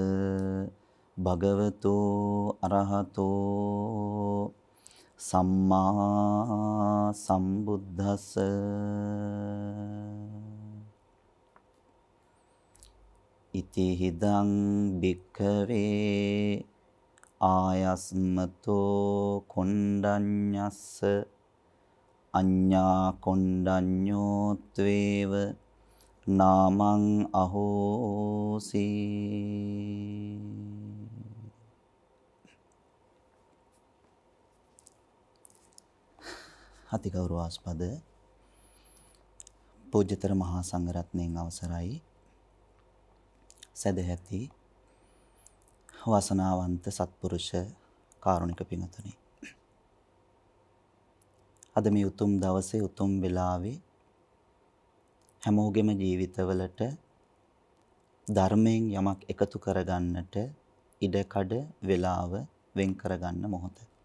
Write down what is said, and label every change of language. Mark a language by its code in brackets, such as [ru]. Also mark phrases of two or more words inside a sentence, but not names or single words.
[pi] භගවතෝ අරහතෝ සම්මා සම්බුද්දස්ස ඉති හිදං භික්ඛවේ ආයස්මතෝ කොණ්ඩඤ්ඤස්ස අඤ්ඤා කොණ්ඩඤ්ඤෝ ත්වේව නාමං අහෝසි. [si] අතිගෞරවාස්පද පූජ්‍යතර මහා සංඝරත්නයන් අවසරයි. සදැහැති වාසනාවන්ත සත්පුරුෂ කාරුණික පින්තුනි, අද මේ උතුම් දවසේ උතුම් වෙලාවේ හැමෝගෙම ජීවිතවලට ධර්මයෙන් යමක් එකතු කරගන්නට ඉඩකඩ වේලාව වෙන් කරගන්න මොහොත.